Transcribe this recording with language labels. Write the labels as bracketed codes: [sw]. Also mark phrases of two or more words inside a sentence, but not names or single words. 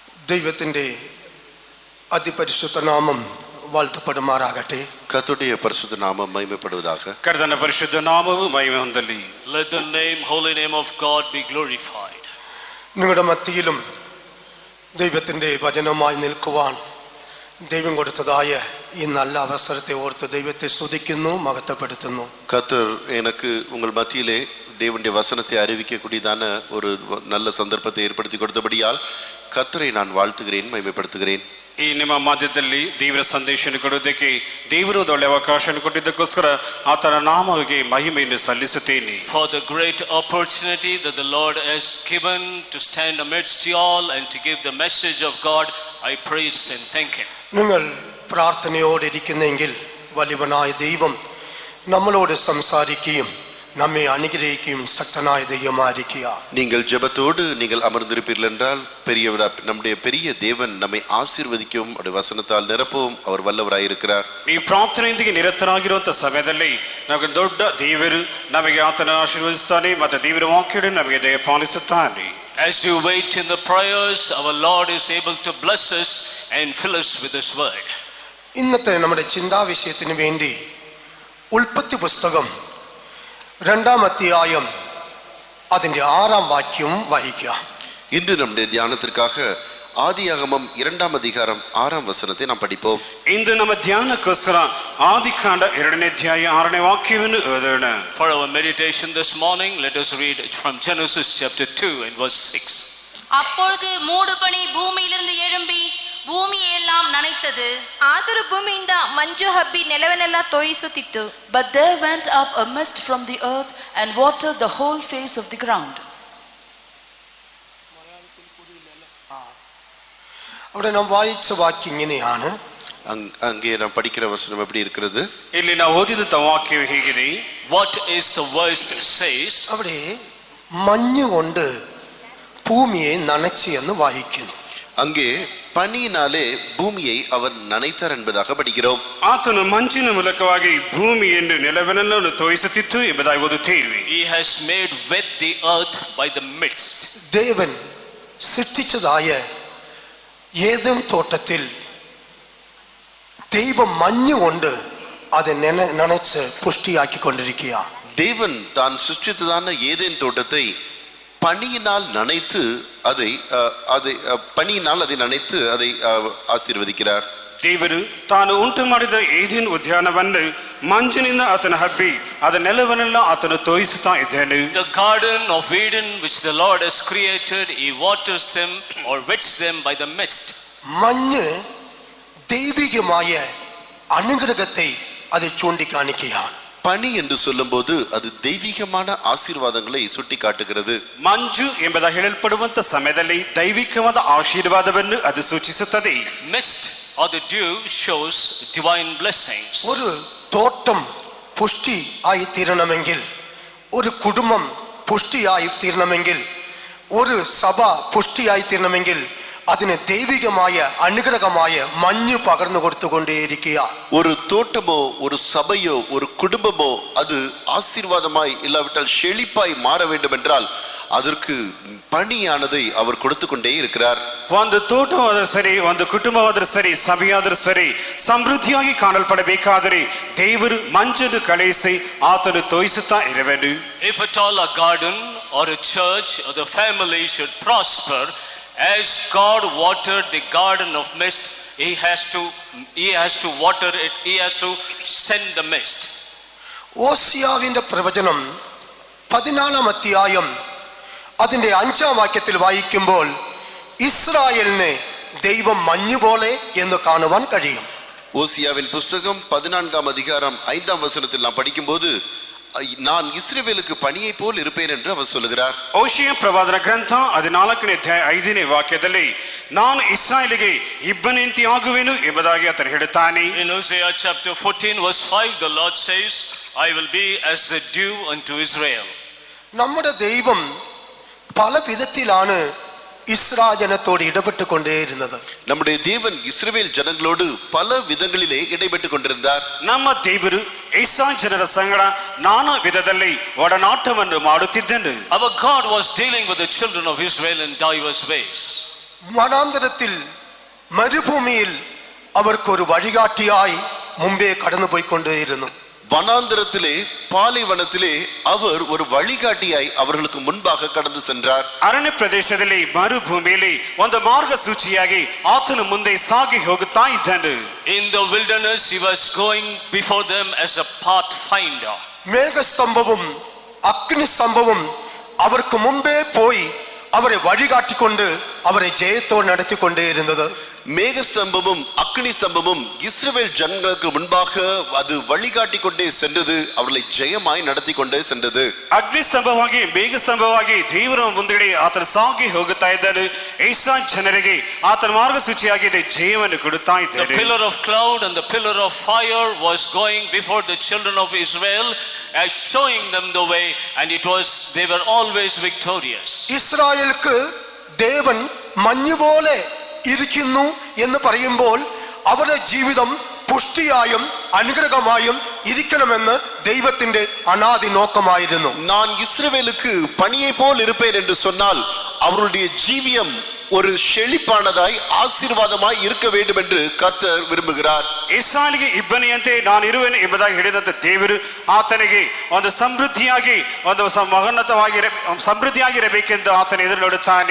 [ml] ദൈവത്തിൻ്റെ അതിപരിശുദ്ധ നാമം വാഴ്ത്തപ്പെടുമാറാകട്ടെ. [ta] கர்த்தருடைய பரிசுத்த நாமம் மகிமைப்படுவதாக. [kn] ಕರ್ತನ ಪರಿಶುದ್ಧ ನಾಮವು ಮಹಿಮೆ ಹೊಂದಲಿ. [en] Let the holy name of God be glorified. [ml] നിങ്ങളുടെ മധ്യയിലും ദൈവത്തിൻ്റെ വചനമായി നിൽക്കുവാൻ ദൈവം കൊടുത്തതായ ഈ നല്ല അവസരത്തെ ഓർത്ത് ദൈവത്തെ സ്തുതിക്കുന്നു, മഹത്വപ്പെടുത്തുന്നു. [ta] கர்த்தர் எனக்கு உங்கள் மத்தியிலே தேவனுடைய வசனத்தை அறிவிக்கக்கூடியதான ஒரு நல்ல சந்தர்ப்பத்தை ஏற்படுத்தி கொடுத்தபடியால் கர்த்தரை நான் வாழ்த்துகிறேன், மகிமைப்படுத்துகிறேன். [kn] ಈ ನಿಮ್ಮ ಮಧ್ಯದಲ್ಲಿ ದೇವರ ಸಂದೇಶ ಕೊಡುವುದಕ್ಕೆ ದೇವರು ಒಳ್ಳೆಯ ಅವಕಾಶ ಕೊಟ್ಟಿದ್ದಕ್ಕೋಸ್ಕರ ಆತನ ನಾಮಕ್ಕೆ ಮಹಿಮೆಯನ್ನು ಸಲ್ಲಿಸುತ್ತೇನೆ. [en] For the great opportunity that the Lord has given to stand amidst you all and to give the message of God, I praise and thank Him. [ml] നിങ്ങൾ പ്രാർത്ഥനയോടെ ഇരിക്കുന്നെങ്കിൽ വലിയവനായ ദൈവം നമ്മളോട് സംസാരിക്കുകയും നമ്മെ അനുഗ്രഹിക്കും ശക്തനായ ദൈവമായിരിക്കിയാ. [ta] நீங்கள் ஜெபத்தோடு நீங்கள் அமர்ந்திருப்பீர்கள் என்றால் நம்முடைய பெரிய தேவன் நம்மை ஆசீர்வதிக்கவும் அவருடைய வசனத்தால் நிரப்பவும் அவர் வல்லவராயிருக்கிறார். [kn] ಈ ಪ್ರಾರ್ಥನೆಯೊಂದಿಗೆ ನಿರತರಾಗಿರುವಂತ ಸಮಯದಲ್ಲಿ ನಮಗೆ ದೊಡ್ಡ ದೇವರು ನಮಗೆ ಆತನ ಆಶೀರ್ವದಿಸುತ್ತಾನೆ ಮತ್ತು ದೇವರ ವಾಕ್ಯವನ್ನು ನಮಗೆ ದಯಪಾಲಿಸುತ್ತಾನೆ. [en] As you wait in the prayers, our Lord is able to bless us and fill us with His word. [ml] ഇന്നത്തെ നമ്മുടെ ചിന്താ വിഷയത്തിന് വേണ്ടി ഉൽപ്പത്തി പുസ്തകം 2-ാം അധ്യായം അതിന്റെ 6-ാം വാക്യം വായിക്കുക. [ta] இன்று நம்முடைய தியானத்திற்காக ஆதியாகமம் 2-ாம் அதிகாரம் 6-ாம் வசனத்தை நாம் படிப்போம். [kn] ಇಂದು ನಮ್ಮ ಧ್ಯಾನಕ್ಕೋಸ್ಕರ ಆದಿಕಾಂಡ 2ನೇ ಅಧ್ಯಾಯ 6ನೇ ವಾಕ್ಯವನ್ನು ಓದೋಣ. [en] For our meditation this morning, let us read from Genesis chapter 2 and verse 6. [ta] அப்பொழுது மூடுபனி பூமியிலிருந்து எழும்பி [kn] ಭೂಮಿಯೆல்லாம் ನನೆಯುತ್ತದೆ. ಆದರೂ ಭೂಮಿಯಿಂದ ಮಂಜು ಹಬ್ಬಿ ನೆಲವನ್ನೆಲ್ಲ ತೋಯಿಸುತ್ತಿತ್ತು. [en] But there went up a mist from the earth and watered the whole face of the ground. [ml] അവിടെ നാം വായിച്ച വാക്യം ഇങ്ങനെയാണ്. [ta] அங்கே நாம் படிக்கிற வசனம் எப்படி இருக்கிறது? [kn] ಇಲ್ಲಿ ನಾವು ಓದಿದ ವಾಕ್ಯವು ಹೀಗಿದೆ. [en] What is the verse says? [ml] അവിടെ മഞ്ഞ് കൊണ്ട് ഭൂമിയെ നനച്ചു എന്ന് വായിക്കുന്നു. [ta] அங்கே பனியினாலே பூமியை அவர் நனைத்தார் என்பதாக படிக்கிறோம். [kn] ಆತನು ಮಂಜಿನ ಮೂಲಕವಾಗಿ ಭೂಮಿಯನ್ನು ನೆಲವನ್ನೆಲ್ಲ ತೋಯಿಸುತ್ತಿತ್ತು ಎಂಬುದಾಗಿ ಓದುತ್ತೇವೆ. [en] He has made wet the earth by the midst. [ml] ദേവൻ സൃഷ്ടിച്ചതായ ഏദൻ തോട്ടത്തിൽ ദൈവം മഞ്ഞ് കൊണ്ട് അത് നനച്ച് പുഷ്ടിയാക്കിക്കൊണ്ടിരിക്കുക. [ta] தேவன் தான் சிருஷ்டித்ததான ஏதேன் தோட்டத்தை பனியினால் நனைத்து அதை நனைத்து அதை ஆசீர்வதிக்கிறார். [kn] ದೇವರು ತಾನು ಉಂಟು ಮಾಡಿದ ಏದೇನ್ ಉದ್ಯಾನವನ್ನು ಮಂಜಿನಿಂದ ಆತನ ಹಬ್ಬಿ ಅದ ನೆಲವನ್ನೆಲ್ಲ ಆತನು ತೋಯಿಸುತ್ತಾ ಇದ್ದಾನೆ. [en] The garden of Eden which the Lord has created, He waters them or wets them by the mist. [ml] മഞ്ഞ് ദൈവികമായ അനുഗ്രഹത്തെ അത് ചൂണ്ടിക്കാണിക്കുകയാണ്. [ta] பனி என்று சொல்லும்போது அது தெய்வீகமான ஆசீர்வாதங்களை சுட்டி காட்டுகிறது. [kn] ಮಂಜು ಎಂಬುದಾಗಿ ಹೇಳಲ್ಪಡುವಂತ ಸಮಯದಲ್ಲಿ ದೈವಿಕವಾದ ಆಶೀರ್ವಾದವನ್ನು ಅದು ಸೂಚಿಸುತ್ತದೆ. [en] Mist or the dew shows divine blessings. [ml] ഒരു തോട്ടം പുഷ്ടി ആയി തീരണമെങ്കിൽ, ഒരു കുടുംബം പുഷ്ടിയായി തീരണമെങ്കിൽ, ഒരു സഭ പുഷ്ടിയായി തീരണമെങ്കിൽ അതിന് ദൈവികമായ അനുഗ്രഹമായ മഞ്ഞ് പകർന്നു കൊടുത്തുകൊണ്ടേയിരിക്കുക. [ta] ஒரு தோட்டமோ ஒரு சபையோ ஒரு குடும்பமோ அது ஆசீர்வாதமாய் இல்லாவிட்டால் செழிப்பாய் மாற வேண்டும் என்றால் அதற்கு பனியானதை அவர் கொடுத்து கொண்டே இருக்கிறார். [kn] ಒಂದು ತೋಟವಾದರೂ ಸರಿ, ಒಂದು ಕುಟುಂಬವಾದರೂ ಸರಿ, ಸಭೆಯಾದರೂ ಸರಿ ಸಮೃದ್ಧಿಯಾಗಿ ಕಾಣಲ್ಪಡಬೇಕಾದರೆ ದೇವರು ಮಂಜನ್ನು ಕಳುಹಿಸಿ ಆತನು ತೋಯಿಸುತ್ತಾ ಇರುವನು. [en] If at all a garden or a church or the family should prosper, as God watered the garden of mist, He has to water it. He has to send the mist. [ml] ഓസിയാവിന്റെ പ്രവചനം 14-ാം അധ്യായം അതിന്റെ 5-ാം വാക്യത്തിൽ വായിക്കുമ്പോൾ ഇസ്രായേലിനെ ദൈവം മഞ്ഞ് പോലെ എന്ന് കാണുവാൻ കഴിയും. [ta] ஓசியாவின் புஸ்தகம் 14-ாம் அதிகாரம் 5-ாம் வசனத்தில் நாம் படிக்கும்போது நான் இஸ்ரவேலுக்கு பனியை போல் இருப்பேன் என்று அவர் சொல்லுகிறார். [kn] ಓಶಿಯ ಪ್ರವಾದನ ಗ್ರಂಥ 14ನೇ ಅಧ್ಯಾಯ 5ನೇ ವಾಕ್ಯದಲ್ಲಿ ನಾನು ಇಸ್ರಾಯೇಲಿಗೆ ಇಬ್ಬನಿಂತಿ ಆಗುವೆನು ಎಂಬುದಾಗಿ ಆತನು ಹೇಳುತ್ತಾನೆ. [en] In Hosea chapter 14 verse 5, the Lord says, I will be as the dew unto Israel. [ml] നമ്മുടെ ദൈവം പല വിധത്തിലാണ് ഇസ്രായേൽ ജനത്തോട് ഇടപെട്ടു കൊണ്ടേ ഇരുന്നത്. [ta] நம்முடைய தேவன் இஸ்ரவேல் ஜனங்களோடு பல விதங்களிலே இடைப்பட்டு கொண்டிருந்தார். [kn] ನಮ್ಮ ದೇವರು ಇಸ್ರಾಯೇಲ್ ಜನರ ಸಂಗಡ ನಾನಾ ವಿಧದಲ್ಲಿ ಒಡನಾಟವನ್ನು ಮಾಡುತ್ತಿದ್ದನು. [en] Our God was dealing with the children of Israel in diverse ways. [ml] വനാന്തരത്തിൽ മരുഭൂമിയിൽ അവർക്കൊരു വഴികാട്ടിയായി മുമ്പേ കടന്നുപോയിക്കൊണ്ടേയിരുന്നു. [ta] வனாந்தரத்திலே பாலைவனத்திலே அவர் ஒரு வழிகாட்டியாய் அவர்களுக்கு முன்பாக கடந்து சென்றார். [kn] ಅರಣ್ಯ ಪ್ರದೇಶದಲ್ಲಿ ಮರುಭೂಮಿಯಲ್ಲಿ ಒಂದು ಮಾರ್ಗಸೂಚಿಯಾಗಿ ಆತನು ಮುಂದೆ ಸಾಗಿ ಹೋಗುತ್ತಾ ಇದ್ದನು. [en] In the wilderness, he was going before them as a pathfinder. [ml] മേഘസ്തംഭവും അഗ്നിസ്തംഭവും അവർക്ക് മുമ്പേ പോയി അവരെ വഴികാട്ടിക്കൊണ്ട് അവരെ ജയത്തോടെ നടത്തിക്കൊണ്ടേയിരുന്നത്. [ta] மேக சம்பமும் அக்னி சம்பமும் இஸ்ரவேல் ஜனங்களுக்கு முன்பாக அது வழிகாட்டி கொண்டே சென்றது, அவர்களை ஜெயமாய் நடத்தி கொண்டே சென்றது. [kn] ಅಗ್ನಿ ಸ್ತಂಭವಾಗಿ ಮೇಘ ಸ್ತಂಭವಾಗಿ ದೇವರ ಮುಂದೆಡೆ ಆತನ ಸಾಗಿ ಹೋಗುತ್ತಾ ಇದ್ದನು. ಏಸಾ ಜನರಿಗೆ ಆತನ ಮಾರ್ಗಸೂಚಿಯಾಗಿದೆ, ಜಯವನ್ನು ಕೊಡುತ್ತಾ [en] The [kn] ಇದ್ದನು. [en] pillar of cloud and the pillar of fire was going before the children of Israel as showing them the way, and they were always victorious. [ml] ഇസ്രായേൽക്ക് ദേവൻ മഞ്ഞുപോലെ ഇരിക്കുന്നു എന്ന് പറയുമ്പോൾ അവരുടെ ജീവിതം പുഷ്ടിയായും അനുഗ്രഹമായും ഇരിക്കണമെന്ന് ദൈവത്തിന്റെ അനാദി നോക്കമായിരുന്നു. [ta] நான் இஸ்ரவேலுக்கு பனியை போல் இருப்பேன் என்று சொன்னால் அவருடைய ஜீவியம் ஒரு செழிப்பானதாய் ஆசீர்வாதமாய் இருக்க வேண்டும் என்று கர்த்தர் விரும்புகிறார். [kn] ಇಸ್ರಾಯೇಲಿಗೆ ಇಬ್ಬನಿಯಂತೆ ನಾನು ಇರುವೆನು ಎಂಬುದಾಗಿ ಹೇಳಿದಂತ ದೇವರು ಆತನಿಗೆ ಒಂದು ಸಮೃದ್ಧಿಯಾಗಿ ಒಂದು ಸಮೃದ್ಧಿಯಾಗಿರಬೇಕೆಂದು ಆತನ ಎದುರು ನೋಡುತ್ತಾನೆ.